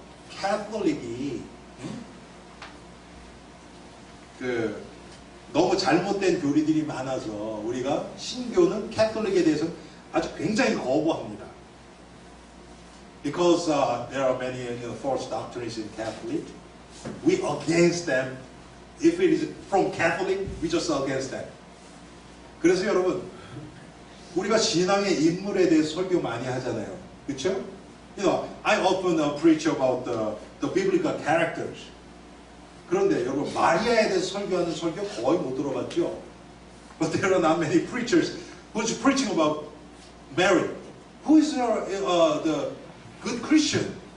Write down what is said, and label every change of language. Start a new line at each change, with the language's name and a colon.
Korean: 캐톨릭이 너무 잘못된 교리들이 많아서 우리가 신교는 캐톨릭에 대해서 아주 굉장히 거부합니다.
English: Because there are many false doctrines in Catholic, we against them. If it is from Catholic, we just against them.
Korean: 그래서 여러분, 우리가 신앙의 인물에 대해서 설교 많이 하잖아요. 그렇죠?
English: You know, I often preach about the biblical characters.
Korean: 그런데 여러분 마리아에 대해서 설교하는 설교 거의 못 들어봤죠?
English: But there are not many preachers who's preaching about Mary. Who is the good Christian?